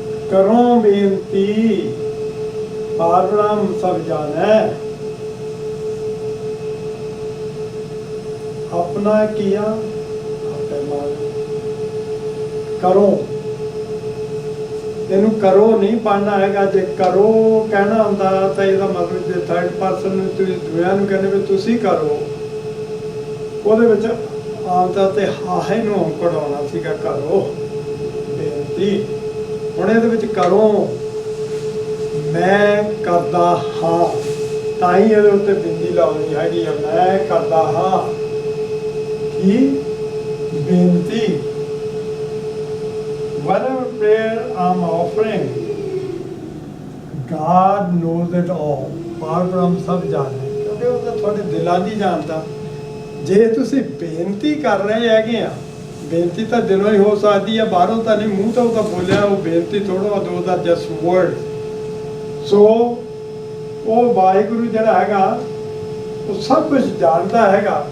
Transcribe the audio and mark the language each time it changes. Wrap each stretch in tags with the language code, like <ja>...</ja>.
<hi>करो बेनती पार ब्रह्म सब जाने, अपना किया आपे मान।</hi> <pa>करो, ਇਹਨੂੰ ਕਰੋ ਨਹੀਂ ਪੜ੍ਹਨਾ ਹੈਗਾ। ਜੇ ਕਰੋ ਕਹਿਣਾ ਹੁੰਦਾ ਤਾਂ ਇਹਦਾ ਮਤਲਬ ਜੇ ਥਰਡ ਪਰਸਨ ਨੂੰ ਤੁਸੀਂ ਦੁਨੀਆ ਨੂੰ ਕਹਿੰਦੇ ਵੀ ਤੁਸੀਂ ਕਰੋ, ਉਹਦੇ ਵਿੱਚ ਆਮ ਤੌਰ ਤੇ ਹਾਹੇ ਨੂੰ ਕਢਾਉਣਾ ਸੀਗਾ ਕਰੋ ਬੇਨਤੀ। ਹੁਣ ਇਹਦੇ ਵਿੱਚ ਕਰੋ ਮੈਂ ਕਰਦਾ ਹਾਂ, ਤਾਂ ਹੀ ਇਹਦੇ ਉੱਤੇ ਬਿੰਦੀ ਲਾਉਣੀ ਹੈਗੀ ਆ, ਮੈਂ ਕਰਦਾ ਹਾਂ ਕੀ ਬੇਨਤੀ।</pa> <en>Whatever prayer I'm offering, God knows it all.</en> <pa>ਪਾਰ ਬ੍ਰਹਮ ਸਭ ਜਾਣੇ, ਕਿਉਂਕਿ ਉਹ ਤਾਂ ਤੁਹਾਡੇ ਦਿਲਾਂ ਦੀ ਜਾਣਦਾ। ਜੇ ਤੁਸੀਂ ਬੇਨਤੀ ਕਰ ਰਹੇ ਹੈਗੇ ਆ, ਬੇਨਤੀ ਤਾਂ ਦਿਲੋਂ ਹੀ ਹੋ ਸਕਦੀ ਹੈ, ਬਾਹਰੋਂ ਤਾਂ ਨਹੀਂ, ਮੂੰਹ ਤੋਂ ਤਾਂ ਬੋਲਿਆ ਉਹ ਬੇਨਤੀ ਥੋੜ੍ਹਾ ਦੋ ਦਾ ਜਸਟ ਵਰਡ। ਸੋ ਉਹ ਵਾਹਿਗੁਰੂ ਜਿਹੜਾ ਹੈਗਾ ਉਹ ਸਭ ਕੁਝ ਜਾਣਦਾ ਹੈਗਾ।</pa>